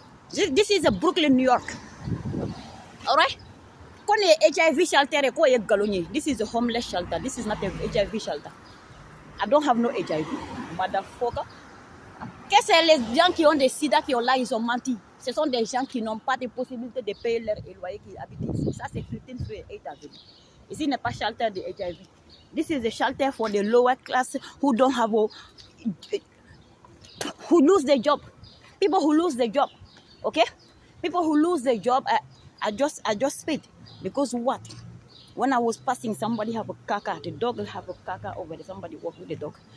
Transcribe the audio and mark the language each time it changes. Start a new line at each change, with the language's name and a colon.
English: This is a Brooklyn, New York. All right? HIV shelter
Bambara: ko ye galonye.
English: This is a homeless shelter. This is not a HIV shelter. I don't have no HIV, motherfucker.
French: Qu'est-ce que les gens qui ont des sida qui ont là, ils ont menti. Ce sont des gens qui n'ont pas de possibilité de payer leur loyer qui habitent ici. Ça, c'est Clifton Street 8 Avenue. Ici n'est pas shelter de HIV.
English: This is a shelter for the lower class who don't have who lose their job. People who lose their job. Okay? People who lose their job, I just spit. Because what? When I was passing, somebody have a caca. The dog have a caca over there. Somebody walk with the dog.